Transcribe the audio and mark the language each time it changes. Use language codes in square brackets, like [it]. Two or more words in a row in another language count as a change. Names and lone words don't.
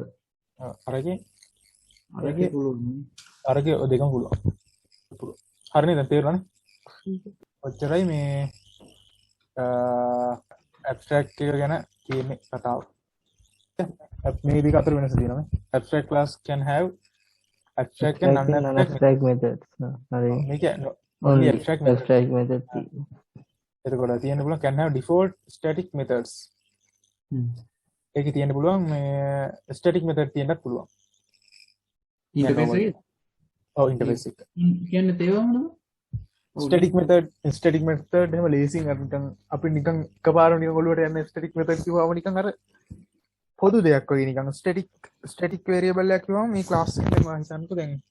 [si] අරගේ අරකේ පුළුවන් අරගේ දෙකම පුළුවන් හරිනේ දැන් තේරුණානේ ඔච්චරයි මේ ඇබ්ස්ට්‍රැක්ට් එක ගැන කියන්නේ කතාව මේ දෙක අතර වෙනස තියෙනවා [en] abstract class can have abstract and non-abstract methods හරි [si] මේක only [en] only abstract method abstract methods [si] එතකොට තියෙන්න පුළුවන් [en] can have default static methods [si] ඒකේ තියෙන්න පුළුවන් මේ [en] static method [si] තියෙන්නත් පුළුවන් ඉන්ටර්ෆේස් එක ඔව් ඉන්ටර්ෆේස් එක කියන්නේ තේරුම් මොනවද [en] static method [si] එහෙම ලේසින් අර නිකන් අපි නිකන් එකපාරම නිකන් ඔළුවට යන [en] static method [si] කිව්වම නිකන් අර පොදු දෙයක් වගේ නිකන් [en] static variable [si] එකක් කිව්වම මේ class එකෙන් මම හිතන්නකෝ දැන්